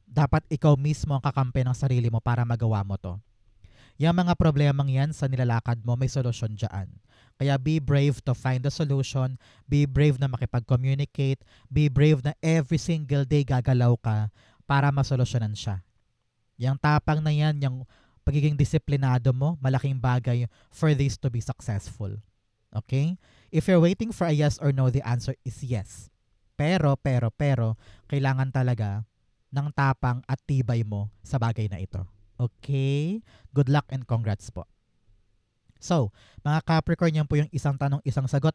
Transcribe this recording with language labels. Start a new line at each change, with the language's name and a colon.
Filipino: Dapat ikaw mismo ang kakampi ng sarili mo para magawa mo to. Yung mga problemang yan sa nilalakad mo, may solusyon dyan. Kaya
English: be brave to find the solution. Be brave
Filipino: na makipag-communicate. Be brave na
English: every single day
Filipino: gagalaw ka para masolusyonan siya. Yung tapang na yan, yung pagiging disiplinado mo, malaking bagay
English: for this to be successful.
Filipino: Okay?
English: If you're waiting for a yes or no, the answer is yes.
Filipino: Pero, kailangan talaga ng tapang at tibay mo sa bagay na ito. Okay?
English: Good luck and congrats
Filipino: po. So, mga Capricorn, yan po yung isang tanong, isang sagot.